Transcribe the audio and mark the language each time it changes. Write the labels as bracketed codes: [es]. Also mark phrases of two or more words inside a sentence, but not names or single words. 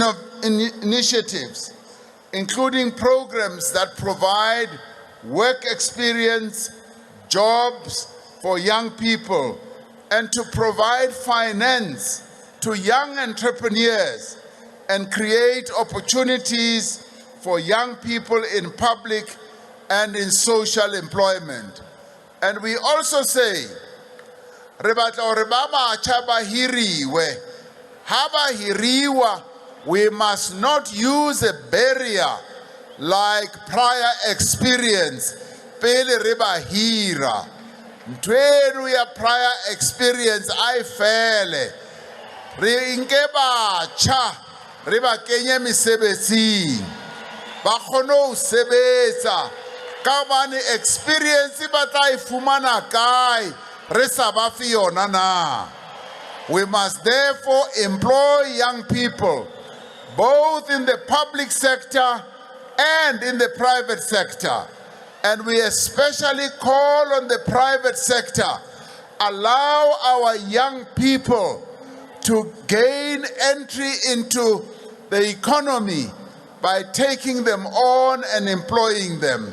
[en] initiatives, including programs that provide work experience, jobs for young people, and to provide finance to young entrepreneurs and create opportunities for young people in public and in social employment. And we also say, [st] re batla hore ba batjha ba hiriwe. Ha ba hiriwa, [en] we must not use a barrier like prior experience [st] pele re ba hira. Ntwenu ya [en] prior experience [st] ai fele. Re nke batjha re ba kenye mesebetsing. Ba kgone ho sebetsa ka bane experience ba tla e fumana kae re sa ba fi yona na. [en] We must therefore employ young people both in the public sector and in the private sector. And we especially call on the private sector, allow our young people to gain entry into the economy by taking them on and employing them.